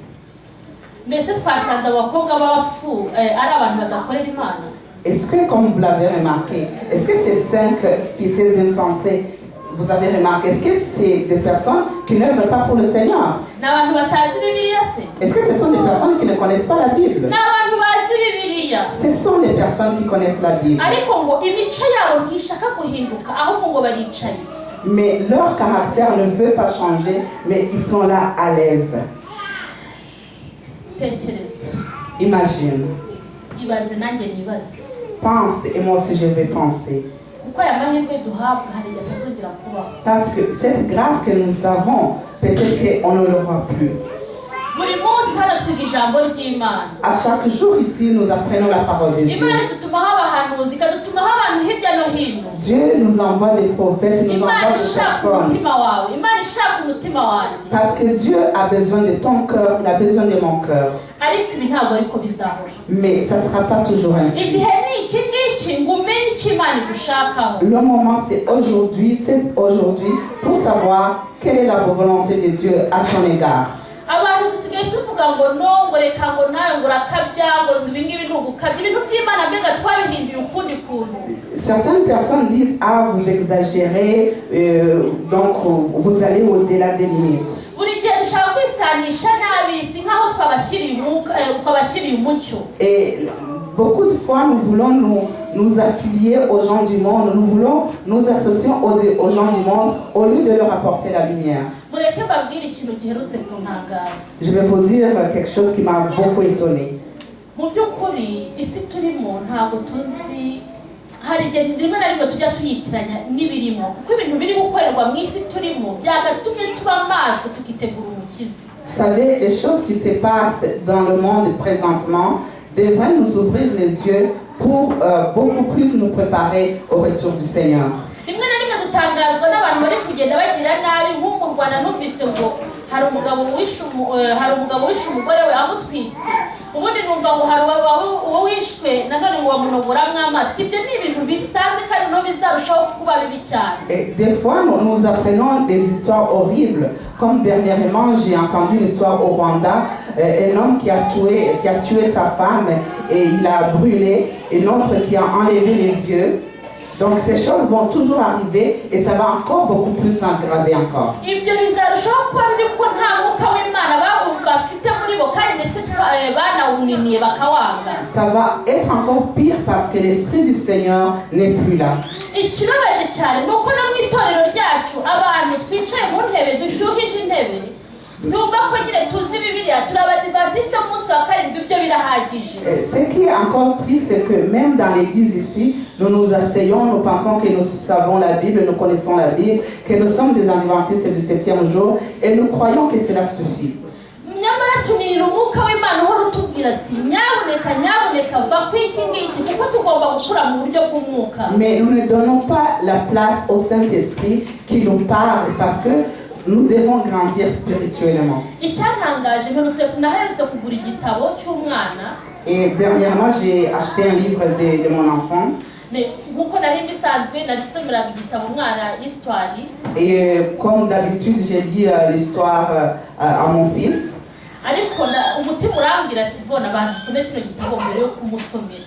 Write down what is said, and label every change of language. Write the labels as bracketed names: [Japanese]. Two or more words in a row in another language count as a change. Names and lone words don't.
[Kinyarwanda] mbese twasanze abakobwa b'abapfu ari abantu badakorera imana. [French] Est-ce que, comme vous l'avez remarqué, est-ce que ces 5 fils insensés, vous avez remarqué, est-ce que c'est des personnes qui n'œuvrent pas pour le Seigneur? [Kinyarwanda] ni abantu batazi bibiliya se? [French] Est-ce que ce sont des personnes qui ne connaissent pas la Bible? [Kinyarwanda] ni abantu bazi bibiliya. [French] Ce sont des personnes qui connaissent la Bible. [Kinyarwanda] ariko ngo imico yabo ntishaka guhinduka ahubwo ngo baricaye. [French] Mais leur caractère ne veut pas changer, mais ils sont là à l'aise. [Kinyarwanda] tekereza. [French] Imagine. [Kinyarwanda] ibaze nanjye nibaze. [French] Pense, et moi aussi je vais penser. [Kinyarwanda] kuko aya mahirwe duhabwa hari igihe atazongera kubaho. [French] Parce que cette grâce que nous avons, peut-être qu'on ne l'aura plus. [Kinyarwanda] buri munsi hano twiga ijambo ry'imana. [French] À chaque jour ici, nous apprenons la parole de Dieu. [Kinyarwanda] imana idutumaho abahanuzi ikadutumaho abantu hirya no hino. [French] Dieu nous envoie des prophètes, nous envoie [Kinyarwanda] imana [French] des [Kinyarwanda] ishaka [French] personnes. [Kinyarwanda] umutima wawe. imana ishaka umutima wanjye. [French] Parce que Dieu a besoin de ton cœur, il a besoin de mon cœur. [Kinyarwanda] ariko ibi ntabwo ariko bizahora. [French] Mais ça ne sera pas toujours ainsi. [Kinyarwanda] igihe ni iki ngiki ngo umenye icyo imana igushakaho. [French] Le moment c'est aujourd'hui pour savoir quelle est la volonté de Dieu à ton égard. [Kinyarwanda] abantu dusigaye tuvuga ngo no ngo reka ngo nawe ngo urakabya ngo ibi ngibi ni ugukabya ibintu by'imana mbega twabihinduye ukundi kuntu. [French] Certaines personnes disent ah vous exagérez, donc vous allez au-delà des limites. [Kinyarwanda] buri gihe dushaka kwisanisha n'ab'isi nk'aho twabashyiriye umucyo. [French] Et beaucoup de fois nous voulons nous affilier aux gens du monde, nous voulons nous associer aux gens du monde au lieu de leur apporter la lumière. [Kinyarwanda] mureke mbabwire ikintu giherutse kuntangaza. [French] Je vais vous dire quelque chose qui m'a beaucoup étonnée. [Kinyarwanda] mu mu by'ukuri isi turimo ntabwo tuzi, hari igihe rimwe na rimwe tujya tuyitiranya n'ibirimo, kuko ibintu biri gukorerwa mu isi turimo byagatumye tuba maso tukitegura umukiza. Vous savez, les choses qui se passent dans le monde présentement devraient nous ouvrir les yeux pour beaucoup plus nous préparer au retour du Seigneur. rimwe na rimwe dutangazwa n'abantu bari kugenda bagira nabi, nko mu Rwanda numvise ngo hari umugabo wishe umugore we amutwitse, ubundi numva ngo hari uwo wishwe nanone ngo bamunoboramo amaso. Ibyo ni ibintu bisanzwe kandi no bizarushaho kuba bibi cyane. [French] Et des fois, nous apprenons des histoires horribles. Comme dernièrement, j'ai entendu une histoire au Rwanda, un homme qui a tué sa femme et il a brûlé, et un autre qui a enlevé les yeux. Donc ces choses vont toujours arriver et ça va encore beaucoup plus s'aggraver encore. [Kinyarwanda] Ibyo bizarushaho kuba bibi kuko nta mwuka w'Imana bafite muri bo kandi ndetse banawuniniye bakawanga. [French] Ça va être encore pire parce que l'Esprit du Seigneur n'est plus là. [Kinyarwanda] Ikibabaje cyane nuko no mu itorero ryacu abantu twicaye mu ntebe dushyuhije intebe numva ko nyine tuzi Bibiliya turi abadivantisite umunsi wa karindwi, ibyo birahagije. [French] Ce qui est encore triste, c'est que même dans l'église ici, nous nous asseyons, nous pensons que nous savons la Bible, nous connaissons la Bible, que nous sommes des adventistes du 7e jour et nous croyons que cela suffit. [Kinyarwanda] Nyamara tunirira umwuka w'Imana uhora utubwira ati nyabuneka va ku iki ngiki kuko tugomba gukura mu buryo bw'umwuka. [French] Mais nous ne donnons pas la place au Saint-Esprit qui nous parle parce que nous devons grandir spirituellement. [Kinyarwanda] Icyantangaje naherutse kugura igitabo cy'umwana. [French] Et dernièrement, j'ai acheté un livre de mon enfant. [Kinyarwanda] Mais nkuko nari bisanzwe narisomeraga igitabo umwana histoire. [French] Et comme d'habitude, j'ai lu l'histoire à mon fils. [Kinyarwanda] Ariko umutima urambwira ati vona bazisome kino gitabo mbere yo kumusomera.